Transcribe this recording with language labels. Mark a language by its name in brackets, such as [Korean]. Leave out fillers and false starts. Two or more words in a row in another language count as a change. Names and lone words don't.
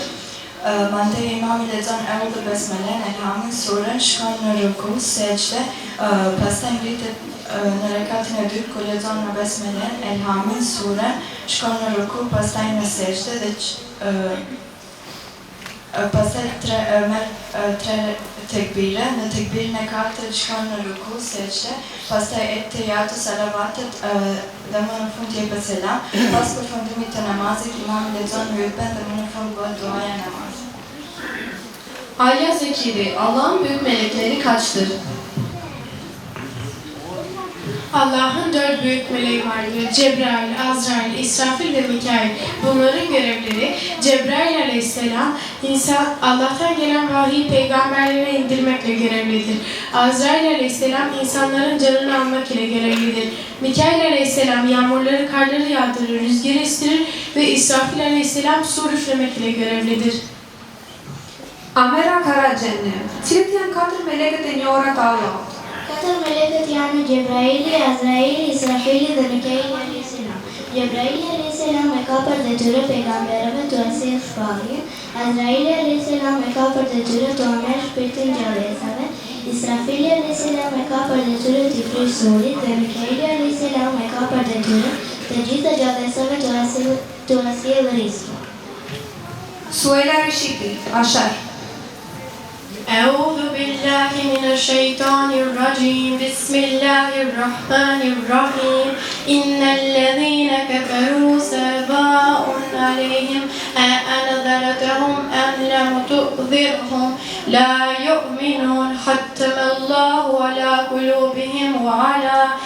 [Albanian] Mandej imami lexon Eûdhu Besmelen, Elhamin, surën, shkon në ruku, sejdë, pastaj ngritet në rekatin e dytë ku lexon në Besmelen, Elhamin, surën, shkon në ruku, pastaj në sejdë dhe pastaj merr 3 tekbire, në tekbirin e 4 shkon në ruku, sejdë, pastaj etejatu salavatet dhe më në fund jepet selam. Pas përfundimit të namazit, imami lexon hutben dhe më në fund bëhet duaja e namazit. [Turkish] Alya Zekiri, Allah'ın büyük melekleri kaçtır? Allah'ın 4 büyük meleği vardır. Cebrail, Azrail, İsrafil ve Mikail. Bunların görevleri Cebrail aleyhisselam Allah'tan gelen vahiy peygamberlere indirmekle görevlidir. Azrail aleyhisselam insanların canını almak ile görevlidir. Mikail aleyhisselam yağmurları, karları yağdırır, rüzgarı estirir ve İsrafil aleyhisselam su üflemek ile görevlidir. [Albanian] Amera Karacenne, cilit janë 4 melekët e njohura të Allahut? 4 melekët janë Gjebraili, Azraili, Israfili dhe Mikaili aleyhisselam. Gjebraili aleyhisselam e ka për detyrë pejgamberëve të sjellë shpalljen, Azraili aleyhisselam e ka për detyrë të merrë shpirtin gjallësave, Israfili aleyhisselam e ka për detyrë të prishë surit dhe Mikaili aleyhisselam e ka për detyrë të gjithë gjallësave të sjellë rizqin. Suela Rishiti, Ashar. [Arabic] أعوذ بالله من الشيطان الرجيم بسم الله الرحمن الرحيم إن الذين كفروا سواء عليهم أأنذرتهم أم لم تنذرهم لا يؤمنون ختم الله على قلوبهم وعلى